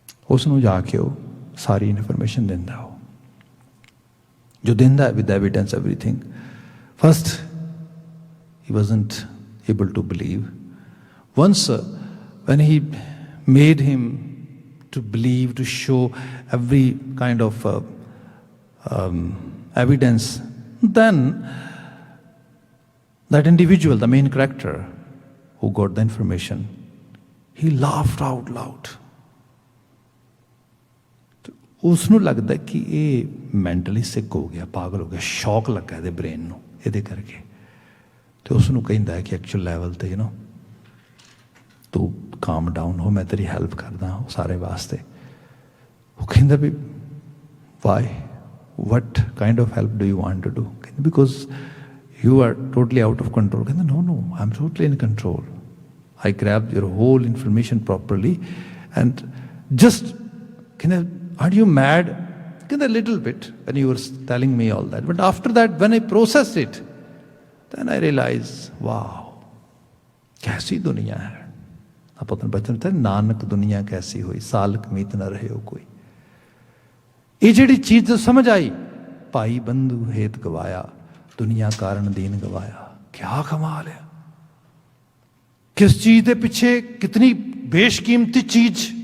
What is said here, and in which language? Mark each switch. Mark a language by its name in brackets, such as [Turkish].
[Punjabi] ਉਸ ਨੂੰ ਜਾ ਕੇ ਉਹ ਸਾਰੀ ਇਨਫੋਰਮੇਸ਼ਨ ਦਿੰਦਾ ਉਹ ਜੋ ਦਿੰਦਾ [English] with evidence everything. First he wasn't able to believe. Once when he made him to believe, to show every kind of evidence, then that individual, the main character who got the information, he laughed out loud. [Punjabi] ਉਸ ਨੂੰ ਲੱਗਦਾ ਕਿ ਇਹ mentally ਸਿੱਕ ਹੋ ਗਿਆ, ਪਾਗਲ ਹੋ ਗਿਆ, ਸ਼ੌਕ ਲੱਗਾ ਇਹਦੇ ਬ੍ਰੇਨ ਨੂੰ ਇਹਦੇ ਕਰਕੇ ਤੇ ਉਸ ਨੂੰ ਕਹਿੰਦਾ ਕਿ ਐਕਚੁਅਲ ਲੈਵਲ ਤੇ ਯੂ نو ਤੂੰ ਕਾਮ ਡਾਊਨ ਹੋ, ਮੈਂ ਤੇਰੀ ਹੈਲਪ ਕਰਦਾ ਹਾਂ ਸਾਰੇ ਵਾਸਤੇ। ਉਹ ਕਹਿੰਦਾ V Y, [English] what kind of help do you want to do? Because you are totally out of control. No, I'm totally in control. I grabbed your whole information properly and just, aren't you mad? A little bit when you were telling me all that. But after that, when I processed it, then I realized, wow, [Hindi] कैसी दुनिया है। अपन बचन थे नानक दुनिया कैसी हुई, सालक मीत न रहे हो कोई। ये जिहड़ी चीज समझ आई, भाई बंधु हेत गवाया, दुनिया कारण दीन गवाया। क्या कमाल है, किस चीज के पिछे कितनी बेशकीमती चीज।